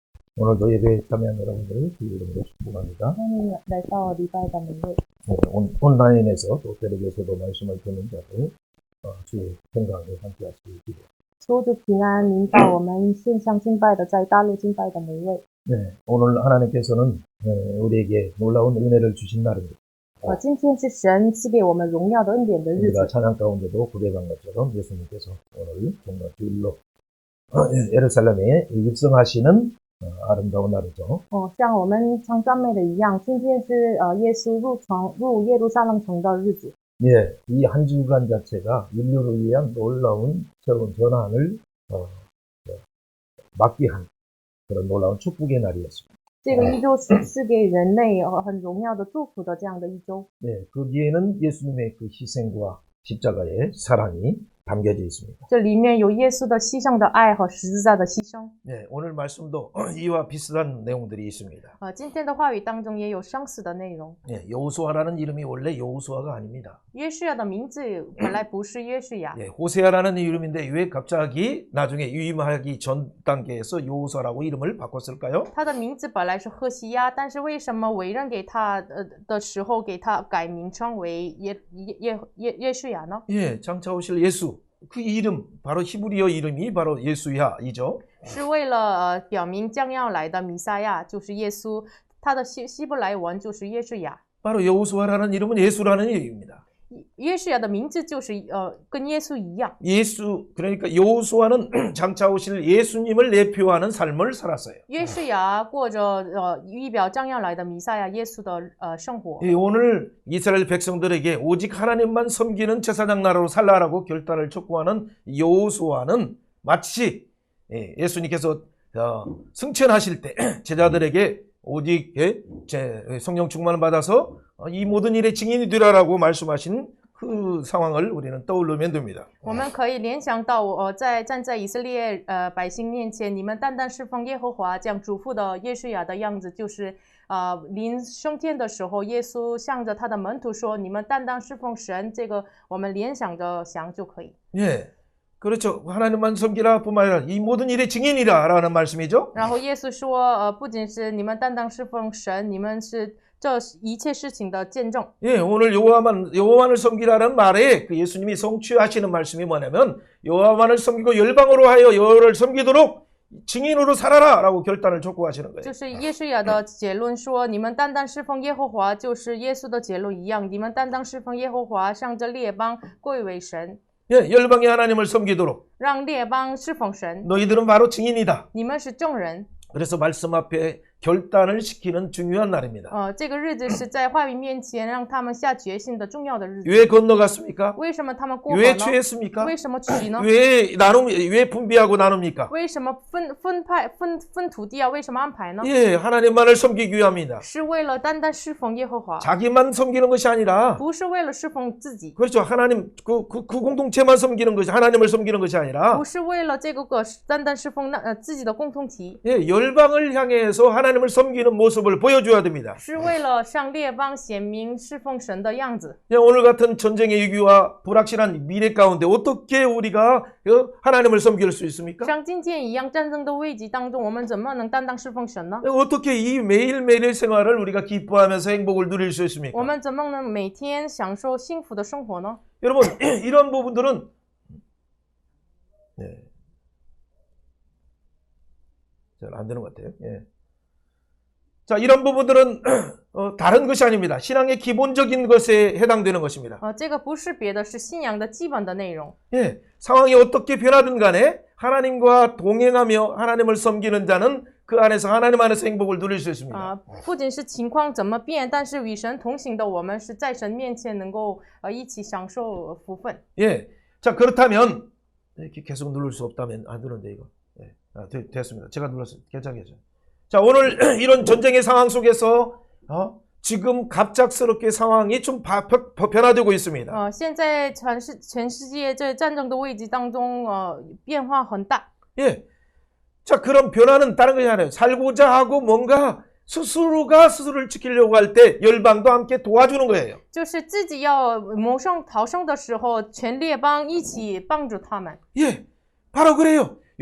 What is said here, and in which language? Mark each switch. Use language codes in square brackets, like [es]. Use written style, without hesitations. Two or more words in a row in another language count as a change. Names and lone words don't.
[ko] 오늘도 예배에 참여한 여러분들을 주의 이름으로 축복합니다. [zh] 欢迎来到礼拜的每位。 [ko] 온라인에서 또 텔레비에서도 말씀을 듣는 자들 주의 건강에 함께하시기 바랍니다. [zh] 求主平安临到我们线上敬拜的，在大陆敬拜的每位。 [ko] 네, 오늘 하나님께서는 우리에게 놀라운 은혜를 주신 날입니다. [zh] 今天是神赐给我们荣耀的恩典的日 [ko] 우리가 [zh] 子。 [ko] 찬양 가운데도 고백한 것처럼 예수님께서 오늘 정말 주일로 예루살렘에 입성하시는 아름다운 날이죠. [zh] 像我们唱赞美的一样，今天是耶稣入耶路撒冷城的日子。 [ko] 예, 이 한 주간 자체가 인류를 위한 놀라운 새로운 전환을 막기한 그런 놀라운 축복의 날이었습니다. [zh] 这个一周是给人类很荣耀的祝福的这样的一周。 [ko] 네, 거기에는 예수님의 그 희생과 십자가의 사랑이 담겨져 있습니다. [zh] 这里面有耶稣的牺牲的爱和十字架的牺牲。 [ko] 네, 오늘 말씀도 이와 비슷한 내용들이 있습니다. [zh] 今天的话语当中也有相似的内容。 [ko] 네, 여호수아라는 이름이 원래 여호수아가 아닙니다. [zh] 约书亚的名字本来不是约书亚， [ko] 네, 호세아라는 이름인데 왜 갑자기 나중에 유임하기 전 단계에서 여호수아라고 이름을 바꿨을까요? [zh] 他的名字本来是赫西亚，但是为什么委任给他的时候给他改名称为约书亚呢？ [ko] 예, 장차 오실 예수. 그 이름 바로 히브리어 이름이 바로 예수야이죠. [zh] 是为了表明将要来的弥赛亚就是耶稣，他的希伯来文就是约书亚。 [ko] 바로 여호수아라는 이름은 예수라는 얘기입니다. [zh] 约书亚的名字就是跟耶稣一样。 [ko] 예수 그러니까 여호수아는 장차 오실 예수님을 대표하는 삶을 살았어요. [zh] 约书亚过着预表将要来的弥赛亚耶稣的生活。 [ko] 예, 오늘 이스라엘 백성들에게 오직 하나님만 섬기는 제사장 나라로 살라라고 결단을 촉구하는 여호수아는 마치 예수님께서 승천하실 때 제자들에게 오직 성령 충만을 받아서 이 모든 일의 증인이 되라라고 말씀하신 그 상황을 우리는 떠올리면 됩니다. [zh] 我们可以联想到站在以色列百姓面前，你们单单侍奉耶和华这样嘱咐的约书亚的样子，就是临升天的时候，耶稣向着他的门徒说：“你们单单侍奉神。” 这个我们联想着想就可以。 [ko] 예, 그렇죠. 하나님만 섬기라 뿐만 아니라 이 모든 일의 증인이라라는 말씀이죠. [zh] 然后耶稣说，不仅是你们单单侍奉神，你们是这一切事情的见证。 [ko] 예, 오늘 여호와만을 섬기라는 말에 그 예수님이 성취하시는 말씀이 뭐냐면 여호와만을 섬기고 열방으로 하여 여호와를 섬기도록 증인으로 살아라라고 결단을 촉구하시는 거예요. [zh] 就是耶稣亚的结论说，你们单单侍奉耶和华，就是耶稣的结论一样，你们单单侍奉耶和华，向着列邦归为神。 [ko] 예, 열방의 하나님을 섬기도록 [zh] 让列邦侍奉神， [ko] 너희들은 바로 증인이다. [zh] 你们是证人。 [ko] 그래서 말씀 앞에 결단을 시키는 중요한 날입니다. [zh] 这个日子是在话语面前让他们下决心的重要的日子。 [ko] 왜 건너갔습니까? [zh] 为什么他们过河 [ko] 왜 [zh] 呢？ [ko] 취했습니까? [zh] 为什么取呢？ [ko] 왜 분비하고 나눕니까? [zh] 为什么分土地啊？为什么安排呢？ [ko] 예, 하나님만을 섬기기 위함이다. [zh] 是为了单单侍奉耶和华， [ko] 자기만 섬기는 것이 아니라 [zh] 不是为了侍奉自己， [ko] 그렇죠. 하나님 그 공동체만 섬기는 것이 하나님을 섬기는 것이 아니라 [zh] 不是为了这个单单侍奉自己的共同体， [ko] 예, 열방을 향해서 하나님을 섬기는 모습을 보여줘야 됩니다. [zh] 是为了向列邦显明侍奉神的样子。 [ko] 예, 오늘 같은 전쟁의 위기와 불확실한 미래 가운데 어떻게 우리가 하나님을 섬길 수 있습니까? [zh] 像今天一样战争的危机当中，我们怎么能单单侍奉神呢？ [ko] 어떻게 이 매일매일 생활을 우리가 기뻐하면서 행복을 누릴 수 있습니까? [zh] 我们怎么能每天享受幸福的生活呢？ [ko] 여러분 이런 부분들은 네. 잘 안 되는 것 같아요. 예. 자, 이런 부분들은 다른 것이 아닙니다. 신앙의 기본적인 것에 해당되는 것입니다. [zh] 这个不是别的，是信仰的基本的内容。 [ko] 예, 상황이 어떻게 변하든 간에 하나님과 동행하며 하나님을 섬기는 자는 그 안에서 하나님 안에서 행복을 누릴 수 있습니다. [zh] 不仅是情况怎么变，但是与神同行的我们是在神面前能够一起享受福分。 [ko] 예, 자 그렇다면 이렇게 계속 누를 수 없다면 안 누른데 이거. 예, 됐습니다. 제가 눌렀어요. 괜찮겠죠. 자, 오늘 이런 전쟁의 상황 속에서 지금 갑작스럽게 상황이 좀 변화되고 있습니다. [zh] 现在全世界这战争的危机当中，变化很大。 [ko] 예, 자 그런 변화는 다른 것이 아니에요. 살고자 하고 뭔가 스스로가 스스로를 지키려고 할 때 열방도 함께 도와주는 거예요. [zh] 就是自己要谋生逃生的时候，全列邦一起帮助他们。 [ko] 예, 바로 그래요.